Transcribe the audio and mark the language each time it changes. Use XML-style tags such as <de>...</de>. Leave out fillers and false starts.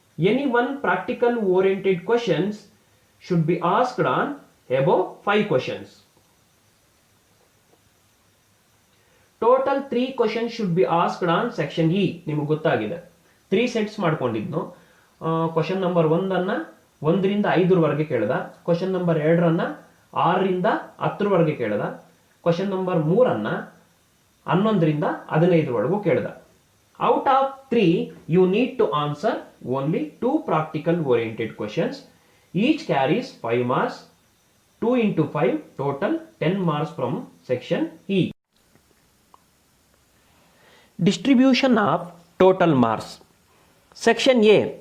<en>Any one practical oriented questions should be asked on above 5 questions. Total 3 questions should be asked on section E.</en> <kn>ನಿಮಗೆ ಗೊತ್ತಾಗಿದೆ 3 sets ಮಾಡ್ಕೊಂಡಿದ್ನು. Question number 1 1ರಿಂದ 5ರವರೆಗೆ ಕೇಳ್ದ, question number 2 6ರಿಂದ 10ರವರೆಗೆ ಕೇಳ್ದ, question number 3 11ರಿಂದ 15ರವರೆಗೂ ಕೇಳ್ದ.</kn> <en>Out of 3, you need to answer only 2 practical oriented questions. Each carries 5 marks. 2 into 5, total 10 marks from section E. Distribution of total marks. Section A.</en>